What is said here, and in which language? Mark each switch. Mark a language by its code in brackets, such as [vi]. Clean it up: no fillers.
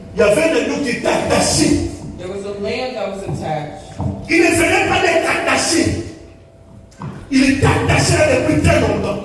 [fr] Il y avait un agneau qui était attaché. [en] There was a lamb that was attached. [fr] Il ne venait pas d'être attaché. Il était attaché là depuis très longtemps.